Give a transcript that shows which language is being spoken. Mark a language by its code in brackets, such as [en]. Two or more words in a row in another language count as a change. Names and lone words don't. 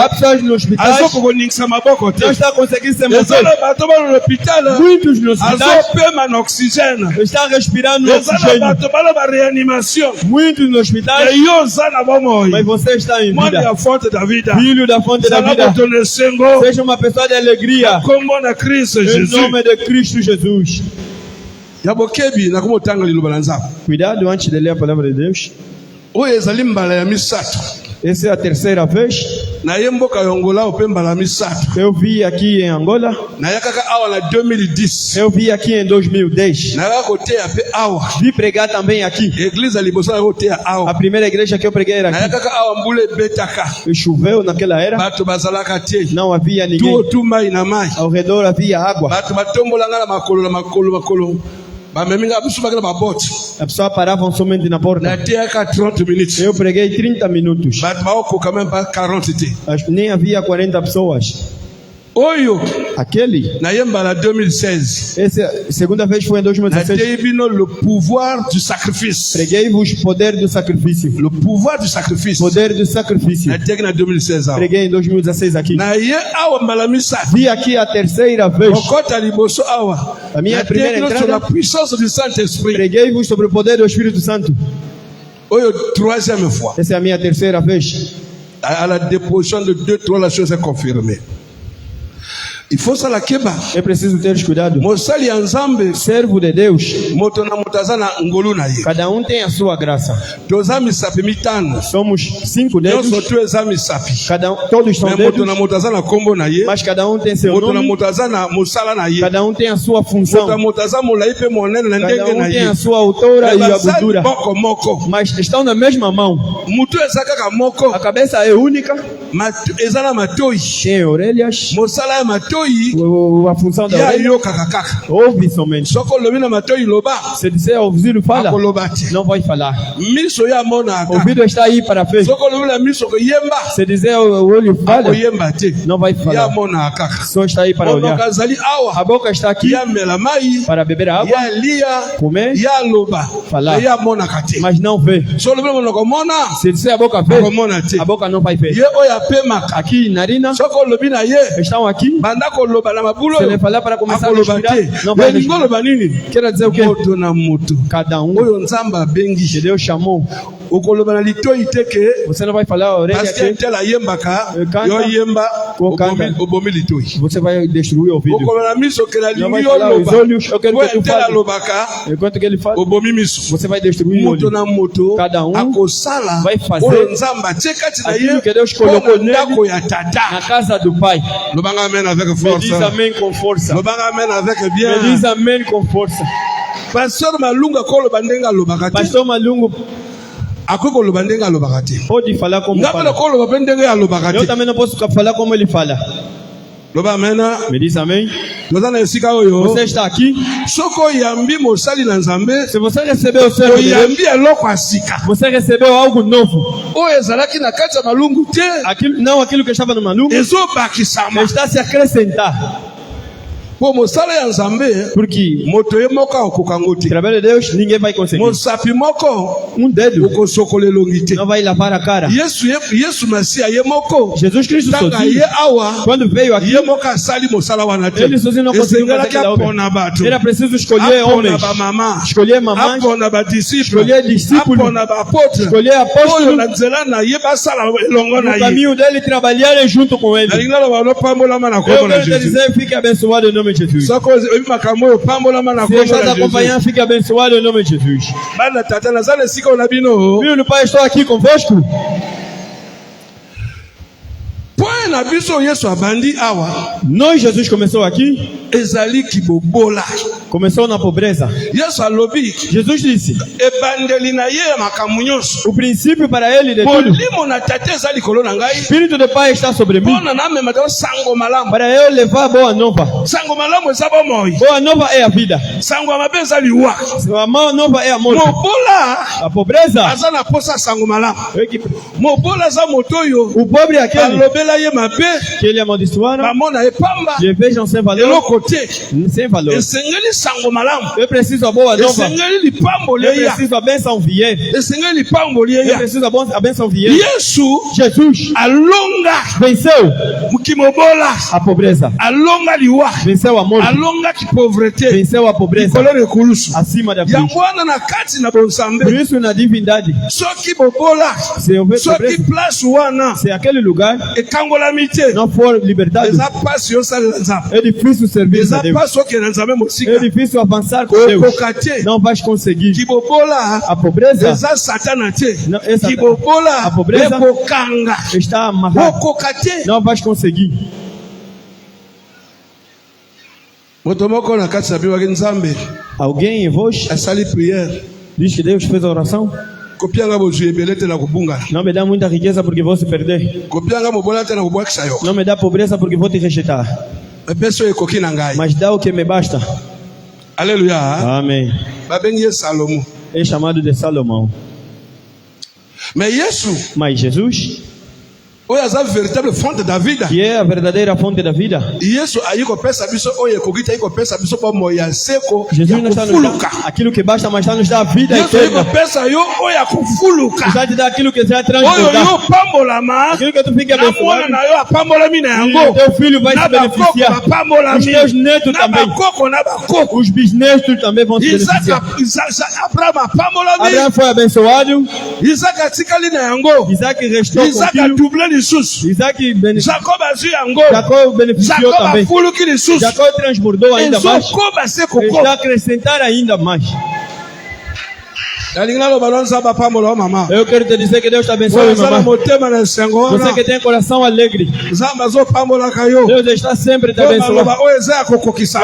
[pt] Há pessoas nos hospitais [ln] Azokokongisa maboko te. [pt] não está conseguindo se [ln] Eza [pt] mover. [ln] na bato bana l'hôpital. [pt] Muitos nos hospitais [ln] Azopema na oxygène. [pt] estão respirando [ln] Eza na [pt] oxigênio. [ln] bato bana ba réanimation. [pt] Muitos nos hospitais, [ln] Eyo oza na bomoi. [pt] mas você está em [ln] Mwana ya [pt] vida. fonte da vida. Filho da fonte da [ln] Zala [pt] vida. [ln] moto na esengo. [pt] Seja uma pessoa de alegria. [ln] Kombo na Kristo [pt] Em Jésus. nome de Cristo Jesus. [ln] Ya bokebi na komotanga liloba na Nzambe. [pt] Cuidado antes de ler a palavra de Deus. [ln] Oyo ezali mbala ya misato. [pt] Essa é a terceira vez. [ln] Naye mboka ya Angola ope mbala ya misato. [pt] Eu vi aqui em Angola. [ln] Naye kaka awa na 2010. [pt] Eu vi aqui em 2010. [ln] Naye koteya pe awa. [pt] Vi pregar também aqui. [ln] Église ya liboso na koteya [pt] A [ln] awa. [pt] primeira igreja que eu preguei era [ln] Naye [pt] aqui. [ln] kaka awa mbula ebetaka. [pt] Choveu naquela era. [ln] Bato bazalaka te. [pt] Não havia [ln] Tu [pt] ninguém. [ln] otu mai na mai. [pt] Ao redor havia água. [ln] Bato batombolanga na makolo. Bameminga biso bakela babote. [pt] A pessoa parava somente na porta. [ln] Nateyaka 30 minutes. [pt] Eu preguei 30 minutos. [ln] Bato baokoka [fr] même pas [ln] 40 te. [pt] Nem havia 40 pessoas. [ln] Oyo [pt] Aquele, [ln] naye mbala 2016. [pt] essa segunda vez foi em 2016. [ln] Nateyi bino [fr] le pouvoir du sacrifice. [pt] Preguei-vos poder do sacrifício. [fr] Le pouvoir du sacrifice. [pt] Poder do sacrifício. [ln] Nateyaki na 2016 awa. [pt] Preguei em 2016 aqui. [ln] Naye awa mbala misato. [pt] Vi aqui a terceira vez. [ln] Okota liboso awa. [pt] A minha primeira [ln] Nateyaki sur [pt] entrada. [fr] la puissance du Saint-Esprit. [pt] Preguei-vos sobre o poder do Espírito Santo. [fr] Oyo troisième fois. [pt] Essa é a minha terceira vez. [fr] À la déposition de 2-3, la chose est confirmée. Il faut ça la keba. [pt] É preciso ter cuidado. [ln] Mosali ya Nzambe. [pt] Servo de Deus. [ln] Moto na motaza na ngolu na ye. [pt] Cada tem a sua graça. [ln] Toza misapi mitano. [pt] Somos 5 dedos. [ln] Nyonso tu eza misapi. [pt] Todos são [ln] Mais [pt] dedos. [ln] moto na motaza na kombo na ye. [pt] Mas cada tem seu [ln] Moto na [pt] nome. [ln] motaza na mosala na ye. [pt] Cada tem a sua [ln] Moto [pt] função. [ln] na motaza molai pe monene na ndenge na [pt] Cada tem [ln] ye. [pt] a sua altura e a [ln] Bazali [pt] gordura. [ln] moko moko. [pt] Mas estão na mesma mão. [ln] Mutu eza kaka moko. [pt] A cabeça é única. [ln] ezala matoi [pt] tem orelhas, [ln] mosala ya matoi [pt] a função da [ln] ya [pt] orelha, [ln] yoka kaka [pt] ouve somente. [ln] soko lobi na matoi loba [pt] Se disser ouvido fala, [ln] akoloba te [pt] não vai falar. [ln] miso ya mona aka [pt] Ouvido está aí para ver. [ln] soko lobi na miso koyemba [pt] Se dizer o olho fala, [ln] akoyemba te [pt] não vai [ln] ya [pt] falar. [ln] mona aka [pt] Só está aí para [ln] monoko [pt] olhar. [ln] azali [pt] A [ln] awa [pt] boca está aqui [ln] ya mela mai [pt] para beber água, [ln] ya lia [pt] comer, [ln] ya loba [pt] Falar. [ln] ya monaka te [pt] mas não vê. [ln] so lobi na monoko mona [pt] Se disser a boca vê, [ln] akomona te [pt] a boca não vai ver. [ln] ye oyo apemaka [pt] Aqui, narina, [ln] soko olobi na ye [pt] estão aqui. [ln] banda koloba na mabulo [pt] Se [ln] oyo [pt] ele falar para começar a [ln] akoloba [pt] respirar, [ln] te [pt] não vai [ln] elingi [pt] respirar. [ln] oloba nini [pt] Quer dizer o quê? [ln] moto na moto [pt] Cada [ln] oyo nzambe [pt] que [ln] abengi [pt] Deus chamou. [ln] okoloba na litoi te ke [pt] Você não vai falar a orelha [fr] parce que [pt] que [ln] tel ayembaka [pt] Canta. [ln] yo yemba [pt] Canta. [ln] obomi litoi [pt] você vai destruir o ouvido. [ln] okoloba na miso ke na [pt] Não vai [ln] lingi [pt] falar os [ln] oloba [pt] olhos, eu quero que tu [ln] tel [pt] fale. [ln] alobaka [pt] Enquanto que ele fala, [ln] obomi miso [pt] você vai destruir o [ln] moto [pt] olho. [ln] na moto [pt] Cada [ln] akosala [pt] vai fazer [ln] oyo nzambe atie kati na [pt] aquilo [ln] ye [pt] que Deus [ln] mpo [pt] colocou [ln] na [pt] nele [ln] ndako ya [pt] na [ln] tata [pt] casa do Pai. [ln] lobanga amen avec [pt] Me [ln] force [pt] diz amém com força. [ln] lobanga amen avec [pt] Me [ln] bien [pt] diz amém com força. [ln] pasteur malunga koloba ndenge alobaka te [pt] Pastor Malungo [ln] akoki koloba ndenge alobaka te [pt] pode falar como [ln] nga mpena [pt] fala. [ln] koloba mpe ndenge alobaka [pt] Eu [ln] te [pt] também não posso falar como ele fala. [ln] loba amena [pt] Me diz amém. [ln] toza na esika oyo [pt] Você está aqui. [ln] soki oyambi mosali na nzambe [pt] Se você recebeu o servo de Deus, [ln] oyambi eloko ya sika [pt] você recebeu algo novo. [ln] oyo ezalaki na kati ya malungu te [pt] Aquilo, não aquilo que estava no Malungo, [ln] ezobakisama [pt] está se acrescentar. [ln] mpo mosala ya nzambe [pt] Porque [ln] moto ye moko akoka yango [pt] o [ln] te [pt] trabalho de Deus ninguém vai conseguir. [ln] mosapi moko [pt] Dedo [ln] okosokola elongi te [pt] não vai lavar a cara. [ln] yesu masiya ye moko [pt] Jesus Cristo [ln] tanga [pt] sozinho, [ln] ye awa [pt] quando veio aqui, [ln] ye moko asali mosala wana te [pt] ele sozinho não conseguiu fazer [ln] esengelaki [pt] aquela obra. [ln] apona bato [pt] Era preciso escolher [ln] apona [pt] homens, [ln] bamama [pt] escolher mamães, [ln] apona badisiple [pt] escolher discípulos, [ln] apona baapôtre [pt] escolher [ln] oyo [pt] apóstolos, [ln] na nzela na ye basala elongo na [pt] no [ln] ye [pt] caminho dele trabalharem junto com ele. [ln] nalingi naloba lopambolama na [pt] Eu [ln] kombo na [pt] quero te [ln] jésus [pt] dizer, fique abençoado em nome de Jesus. [ln] soko oyebi makambo oyo pambolama na [pt] Se [ln] kombo [pt] estás [ln] na jésus [pt] acompanhando, fique abençoado em nome de Jesus. [ln] bana tata naza na esika oyo na bino [pt] Filho do Pai, estou aqui convosco. [ln] point na biso yesu abandi awa [pt] Nós, Jesus começou aqui, [ln] ezali kibobola [pt] começou na pobreza. [ln] yesu alobi [pt] Jesus disse, [ln] ebandeli na ye ya makambo nyonso [pt] o princípio para ele de tudo, [ln] molimo na tata eza likolo na [pt] o [ln] ngai [pt] Espírito do Pai está sobre mim, [ln] mpona namema ta sango malamu [pt] para eu levar boa nova. [ln] sango malamu eza bomoi [pt] Boa nova é a vida. [ln] sango ya mabe eza liwa [pt] A boa nova é a morte. [ln] mobola [pt] A pobreza, [ln] aza na posa ya sango malamu mobola aza moto oyo [pt] o pobre é aquele [ln] balobela ye mabe [pt] que ele amaldiçoaram, [ln] bamona ye pamba [pt] le vejam sem valor, [ln] eloko te [pt] sem valor. [ln] esengeli sango malamu [pt] Eu preciso a boa nova. [ln] esengeli lipamboli [pt] Eu [ln] eya [pt] preciso a bênção vier. [ln] esengeli lipamboli [pt] Eu [ln] eya [pt] preciso a bênção vier. [ln] yesu [pt] Jesus [ln] alonga [pt] venceu [ln] kimobola [pt] a pobreza, [ln] alonga liwa [pt] venceu a morte, [ln] alongaki pauvreté [pt] venceu a pobreza [ln] likolo ekulusu [pt] acima da cruz. [ln] yango wana na kati na [pt] Por [ln] bonzambe [pt] isso, na divindade, [ln] soki bobola [pt] se houver [ln] soki [pt] pobreza, [ln] place wana [pt] se aquele lugar [ln] ekangolami te [pt] não for libertado, [ln] eza pasi yosalela nzambe [pt] é difícil servir a [ln] eza [pt] Deus. [ln] pasi okende na nzambe [pt] É [ln] mosika [pt] difícil avançar com Deus. [ln] okoka te [pt] Não vais conseguir. [ln] kibobola [pt] A pobreza [ln] eza satana te [pt] Não, é Satana. [ln] kibobola [pt] A pobreza [ln] ekokanga [pt] está amarrada. [ln] okoka te [pt] Não vais conseguir. [ln] moto moko na kati na biwaki nzambe [pt] Alguém em vós [ln] asali priere [pt] diz que Deus fez a oração? [ln] kopianga bozwi ebele te na kobungana [pt] Não me dá muita riqueza porque vou se perder. [ln] kopianga mobola te na kobwakisa yo [pt] Não me dá pobreza porque vou te rejeitar. [ln] epesi oyo ekoki na ngai [pt] Mas dá o que me basta. [ln] alleluya [pt] Amém. [ln] babengi ye salomo [pt] É chamado de Salomão. [ln] mais yesu [pt] Mas Jesus, [ln] oyo aza véritable [pt] fonte da vida que é a verdadeira fonte da vida, [ln] yesu ayi kopesa biso oyo ekoki te ayi kopesa biso bomoi ya seko [pt] Jesus [ln] ya [pt] não está nos [ln] kofuluka [pt] dá aquilo que basta, mas está nos dá a vida [ln] yesu ayi [pt] eterna. [ln] kopesa yo oyo ya kofuluka [pt] Está te dá aquilo que será [ln] oyo [pt] transbordar. [ln] yo pambolama [pt] Aquilo que tu fica [ln] na mwana [pt] abençoado. [ln] na yo apambolami na [pt] E [ln] yango [pt] teu filho vai [ln] na [pt] se [ln] bakoko [pt] beneficiar. Os [ln] bapambolami [pt] teus netos [ln] na [pt] também. [ln] bakoko na bakoko [pt] Os bisnetos também vão se beneficiar. [ln] abraham apambolami [pt] Abraão foi abençoado. [ln] isaka atikali na yango [pt] Isaac restou com o [ln] isaka [pt] filho. [ln] double lisusu [pt] Isaac beneficiou. [ln] jacob azwi yango [pt] Jacob beneficiou [ln] jacob [pt] também. [ln] afuluki lisusu [pt] Jacob transbordou ainda mais. [ln] ezokoba se [pt] Está [ln] koko [pt] a acrescentar ainda mais. [ln] nalingi naloba lo nzambe apambola o mama [pt] Eu quero te dizer que Deus te abençoe, [ln] oyo aza na [pt] mamãe. [ln] motema na esengo [pt] Você [ln] wana [pt] que tem coração alegre, [ln] nzambe azopambolaka yo [pt] Deus está sempre te [ln] oyo [pt] abençoando. [ln] maloba oyo eza ya kokokisama